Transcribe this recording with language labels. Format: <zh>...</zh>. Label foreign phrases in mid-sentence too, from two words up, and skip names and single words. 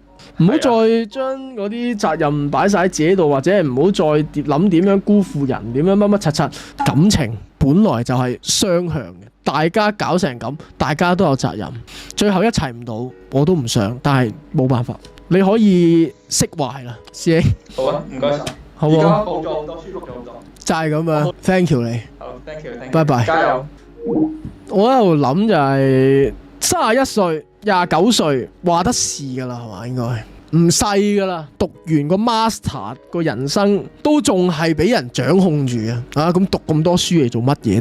<yue>唔好再將嗰啲責任擺晒喺自己度，或者係唔好再諗點樣辜負人，點樣乜乜柒柒。感情本來就係雙向嘅，大家搞成咁，大家都有責任。最後一齊唔到，我都唔想，但係冇辦法。你可以釋懷啦，師兄。好啊，唔該晒。好啊。而家好咗好多，舒服咗好多。就係咁樣 ，</yue> <en>thank you</en> <yue>你。好 ，</yue> <en>thank you，</en> <yue>拜拜。加油。我喺度諗就係31歲、29歲，話得是㗎啦，係嘛？應該唔細㗎啦。讀完個 master 個人生都仲係俾人掌控住嘅。咁讀咁多書嚟做乜嘢？</yue>